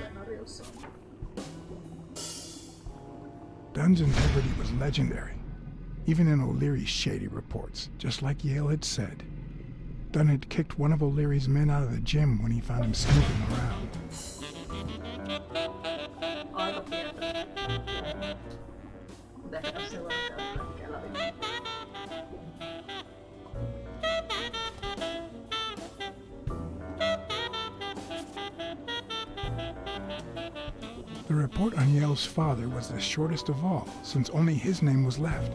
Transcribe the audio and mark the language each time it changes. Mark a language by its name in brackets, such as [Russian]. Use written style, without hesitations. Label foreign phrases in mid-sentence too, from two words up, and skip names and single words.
[English] Dunn's integrity was legendary. even in O'Leary's shady reports, just like Yale had said. Dunn had kicked one of O'Leary's men out of the gym when he found him snooping around. [Finnish] Aika pientä. Mutta ehkä tässä ei voida käydä Kellariin. [English] The report on Yale's father was the shortest of all, since only his name was left.